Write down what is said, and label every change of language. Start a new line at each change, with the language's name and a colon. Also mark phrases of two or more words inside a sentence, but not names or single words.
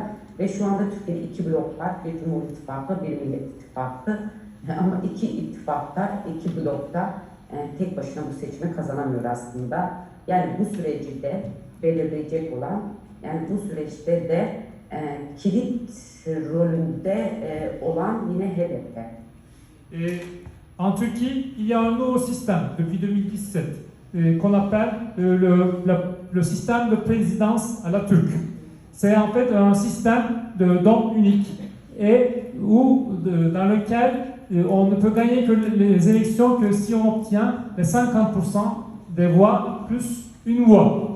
Turkish: Ve şu anda Türkiye'de iki blok var. Bir Cumhur İttifakı, bir Millet İttifakı. Ama iki ittifaklar, iki blokta tek başına bu seçimi kazanamıyor aslında. Yani bu süreci de belirleyecek olan, yani bu süreçte de kilit rolünde olan yine HDP.
French: En Turquie, il y a un nouveau système depuis 2017 qu'on appelle le système de présidence à la turque. C'est en fait un système d'homme unique et dans lequel on ne peut gagner que les élections que si on obtient les 50% des voix plus une voix.